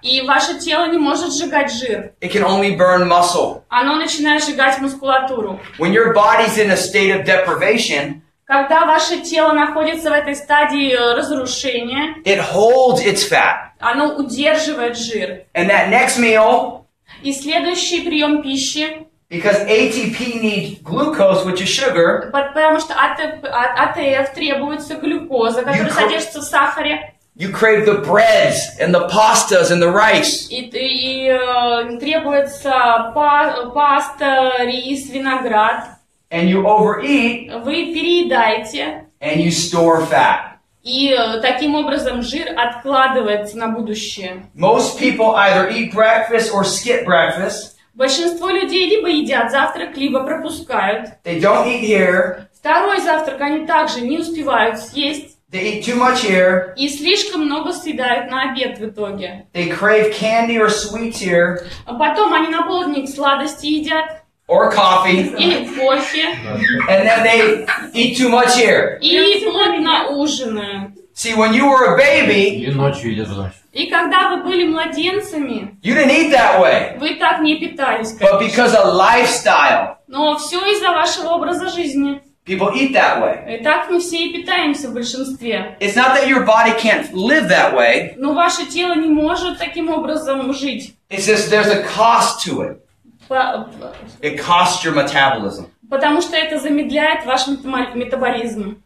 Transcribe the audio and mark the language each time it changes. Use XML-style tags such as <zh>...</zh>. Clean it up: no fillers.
<ru>И ваше тело не может сжигать жир.</ru> <en>It can only burn muscle.</en> <ru>Оно начинает сжигать мускулатуру.</ru> <en>When your body's in a state of deprivation,</en> <ru>Когда ваше тело находится в этой стадии разрушения,</ru> <en>it holds its fat.</en> <ru>оно удерживает жир.</ru> <en>And that next meal,</en> <ru>И следующий прием пищи,</ru> <en>because ATP needs glucose, which is sugar,</en> <ru>потому что АТФ требуется глюкоза, которая содержится в сахаре,</ru> <en>you crave the breads and the pastas and the rice.</en> <ru>и требуется паста, рис, виноград.</ru> <en>And you overeat</en> <ru>Вы переедаете,</ru> <en>and you store fat.</en> <ru>и таким образом жир откладывается на будущее.</ru> <en>Most people either eat breakfast or skip breakfast.</en> <ru>Большинство людей либо едят завтрак, либо пропускают.</ru> <en>They don't eat here.</en> <ru>Второй завтрак они также не успевают съесть.</ru> <en>They eat too much here.</en> <ru>И слишком много съедают на обед в итоге.</ru> <en>They crave candy or sweets here.</en> <ru>А потом они на полдник сладости едят.</ru> <en>Or coffee.</en> <ru>Или кофе.</ru> <en>And then they eat too much here.</en> <ru>И плотно ужинают.</ru> <en>See, when you were a baby,</en> <ru>И ночью едят в ночь. И когда вы были младенцами,</ru> <en>you didn't eat that way.</en> <ru>вы так не питались,</ru> <en>But</en> <ru>конечно.</ru> <en>because of lifestyle,</en> <ru>Но все из-за вашего образа жизни.</ru> <en>people eat that way.</en> <ru>И так мы все и питаемся в большинстве.</ru> <en>It's not that your body can't live that way.</en> <ru>Но ваше тело не может таким образом жить.</ru> <en>It's just there's a cost to it. It costs your metabolism.</en> <ru>Потому что это замедляет ваш метаболизм.</ru>